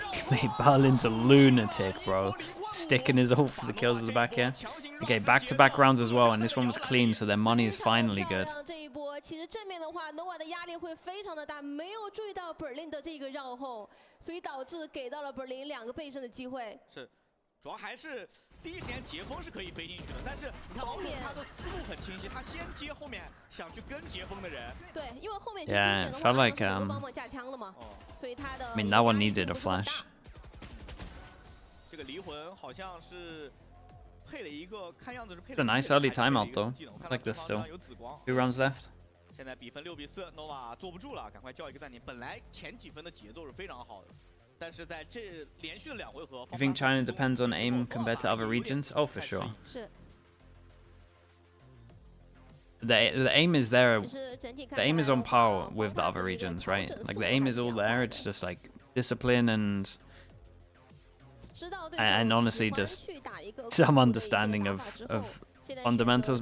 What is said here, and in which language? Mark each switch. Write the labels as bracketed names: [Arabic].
[English] Mate, Berlin's a lunatic, bro. Sticking his ult for the kills at the back here. Okay, back-to-back rounds as well, and this one was clean, so their money is finally good. [Chinese] 其实正面的话 ，Nova 的压力会非常的大，没有注意到 Berlin 的这个绕后，所以导致给到了 Berlin 2个倍胜的机会。是，主要还是第一时间截锋是可以飞进去的，但是你看奥特他的思路很清晰，他先接后面想去跟截锋的人。对，因为后面其实第一选的话是有个帮忙架枪的嘛，所以他的。 [English] I mean, that one needed a flash. [Chinese] 这个离魂好像是配了一个，看样子是配了。 [English] It's a nice early timeout though. Like this still. 2 rounds left. [Chinese] 现在比分6比4 ，Nova 坐不住了，赶快叫一个暂停。本来前几分的节奏是非常好的，但是在这连续的2回合。 [English] You think China depends on aim compared to other regions? Oh, for sure. [Chinese] 是。 [English] The aim is there. The aim is on par with the other regions, right? Like the aim is all there. It's just like discipline and honestly just some understanding of fundamentals.